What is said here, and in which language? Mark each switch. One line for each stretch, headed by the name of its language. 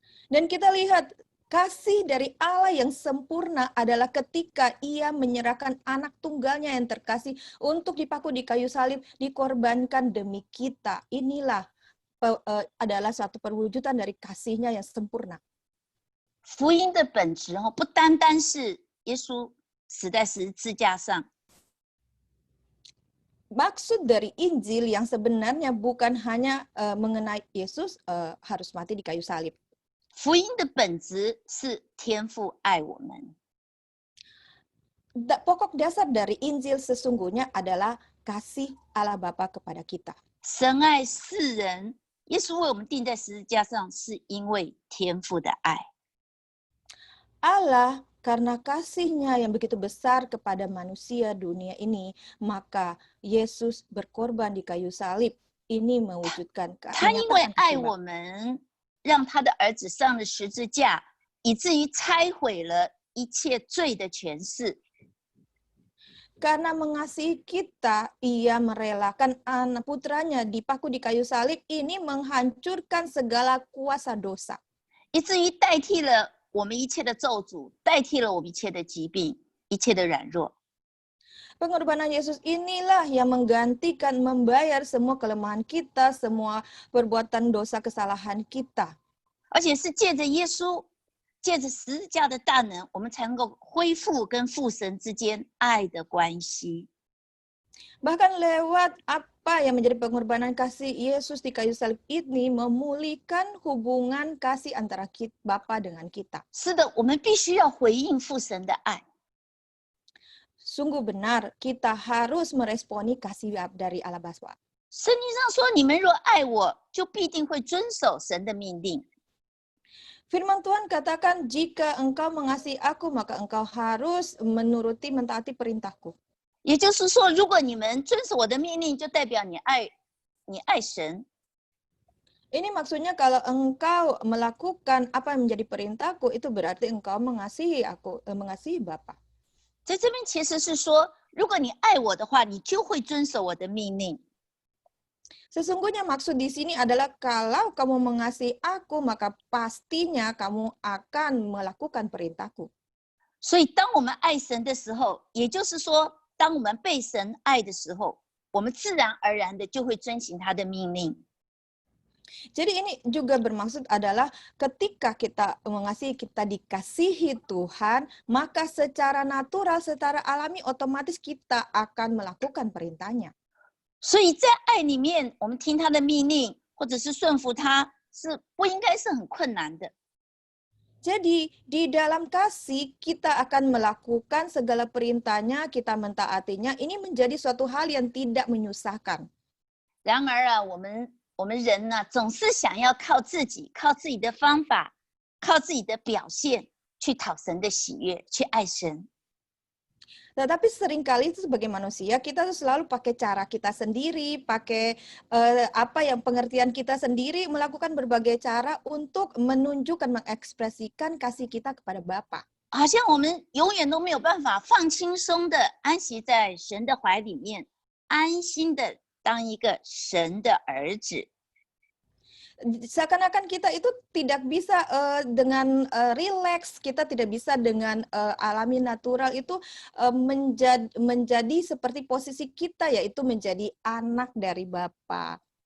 Indonesian: Dan kita lihat kasih dari Allah yang sempurna adalah ketika ia menyerahkan anak tunggalnya yang terkasih untuk dipaku di kayu salib, dikorbankan demi kita. Inilah adalah satu perwujudan dari kasihnya yang sempurna.
Chinese: 福音的本质不单单是耶稣死在十字架上，
Indonesian: Maksud dari Injil yang sebenarnya bukan hanya mengenai Yesus harus mati di kayu salib.
Chinese: 福音的本质是天父爱我们。
Indonesian: Pokok dasar dari Injil sesungguhnya adalah kasih Allah Bapa kepada kita.
Chinese: 神爱世人，耶稣为我们钉在十字架上，是因为天父的爱。
Indonesian: Allah karena kasih-Nya yang begitu besar kepada manusia dunia ini, maka Yesus berkorban di kayu salib. Ini mewujudkan
Chinese: 他因为
Indonesian: menyatakan
Chinese: 爱
Indonesian: kasih
Chinese: 我
Indonesian: Bapa.
Chinese: 们，让他的儿子上了十字架，以至于拆毁了一切罪的权势。
Indonesian: Karena mengasihi kita, ia merelakan anak putranya dipaku di kayu salib. Ini menghancurkan segala kuasa dosa.
Chinese: 以至于代替了我们一切的咒诅，代替了我们一切的疾病，一切的软弱。
Indonesian: Pengorbanan Yesus inilah yang menggantikan, membayar semua kelemahan kita, semua perbuatan dosa kesalahan kita.
Chinese: 而且是借着耶稣，借着十字架的大能，我们才能够恢复跟父神之间爱的关系。
Indonesian: Bahkan lewat apa yang menjadi pengorbanan kasih Yesus di kayu salib ini memulihkan hubungan kasih antara Bapa dengan kita.
Chinese: 是的，我们必须要回应父神的爱。
Indonesian: Sungguh benar, kita harus meresponi kasih dari Allah Bapa.
Chinese: 圣经上说：“你们若爱我，就必定会遵守神的命令。”
Indonesian: Firman Tuhan katakan, jika engkau mengasihi aku, maka engkau harus menuruti, mentaati perintahku.
Chinese: 也就是说，如果你们遵守我的命令，就代表你爱神。
Indonesian: Ini maksudnya kalau engkau melakukan apa yang menjadi perintahku, itu berarti engkau mengasihi aku, mengasihi Bapa.
Chinese: 在这边其实是说，如果你爱我的话，你就会遵守我的命令。
Indonesian: Sesungguhnya maksud di sini adalah kalau kamu mengasihi aku, maka pastinya kamu akan melakukan perintahku.
Chinese: 所以，当我们爱神的时候，也就是说，当我们被神爱的时候，我们自然而然的就会遵行他的命令。
Indonesian: Jadi ini juga bermaksud adalah ketika kita mengasihi, kita dikasihi Tuhan, maka secara natural, secara alami otomatis kita akan melakukan perintahnya.
Chinese: 所以在爱里面，我们听他的命令，或者是顺服他，是不应该是很困难的。
Indonesian: Jadi di dalam kasih kita akan melakukan segala perintahnya, kita mentaatinya. Ini menjadi suatu hal yang tidak menyusahkan.
Chinese: 然而啊，我们人呢，总是想要靠自己的方法，靠自己的表现去讨神的喜悦，去爱神。
Indonesian: Tetapi seringkali itu sebagai manusia kita tuh selalu pakai cara kita sendiri, pakai apa yang pengertian kita sendiri, melakukan berbagai cara untuk menunjukkan, mengekspresikan kasih kita kepada Bapa.
Chinese: 好像我们永远都没有办法放轻松的安息在神的怀里面，安心的当一个神的儿子。
Indonesian: Seakan-akan kita itu tidak bisa dengan rileks, kita tidak bisa dengan alami natural itu menjadi seperti posisi kita, yaitu menjadi anak dari Bapa.